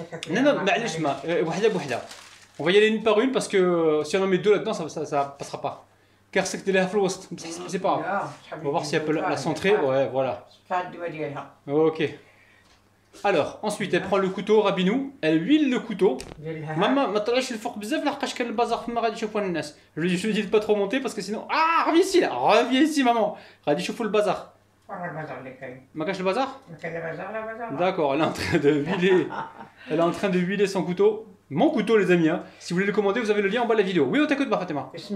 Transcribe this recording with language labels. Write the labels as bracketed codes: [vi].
[fr] Non, non, [ar] معليش ما وحدة بوحدة. [fr] On va y aller une par une parce que si on en met deux là-dedans, ça passera pas. Car c'est que c'est pas grave. On va voir si elle peut la centrer. Ouais, voilà. Ok. Alors, ensuite, elle prend le couteau rabinou, elle huile le couteau. [ar] Maman, ما طلعش الفوق بزاف لحقاش كان البازار فما غادي يشوفوا الناس. [fr] Je lui dis de pas trop monter parce que sinon reviens ici là, reviens ici maman. [ar] غادي يشوفوا البازار. ما كاش البازار؟ [fr] D'accord, elle est en train de huiler. Elle est en train de huiler son couteau. Mon couteau les amis, hein. Si vous voulez le commander, vous avez le lien en bas de la vidéo. Oui, on t'écoute Fatima.